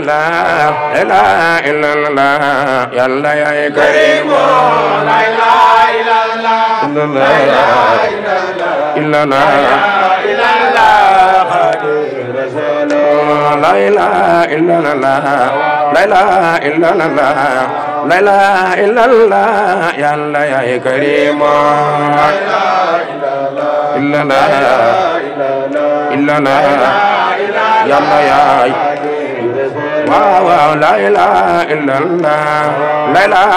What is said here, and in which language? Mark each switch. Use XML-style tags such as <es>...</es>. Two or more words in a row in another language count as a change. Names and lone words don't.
<ar>لا إله إلا الله يا الله يا كريم لا إله إلا الله إلا الله إلا الله لا إله إلا الله لا إله إلا الله لا إله إلا الله يا الله يا كريم لا إله إلا الله يا الله يا waaw لا إله إلا الله لا إله</ar>